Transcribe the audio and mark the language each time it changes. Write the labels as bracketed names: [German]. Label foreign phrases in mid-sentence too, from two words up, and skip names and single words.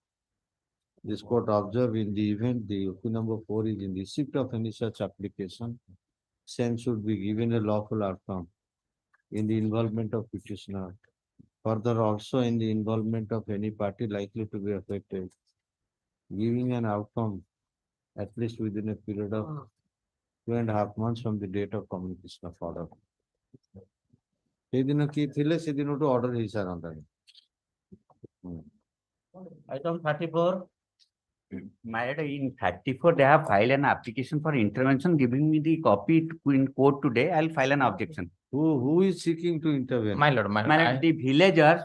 [English] This court observed in the event the OP number 4 is in receipt of any such application, same should be given a lawful outcome in the involvement of petitioner. Further, also in the involvement of any party likely to be affected, giving an outcome at least within a period of 2.5 months from the date of communication of order. [Odia] ସେଦିନ କିଏ ଥିଲେ ସେଦିନଠୁ order ହେଇସାରନ୍ତାଣି. [English] Item 34. My lord, in 34, they have filed an application for intervention, giving me the copy in court today. I'll file an objection. Who is seeking to intervene? My lord, my lord. My lord, the villagers.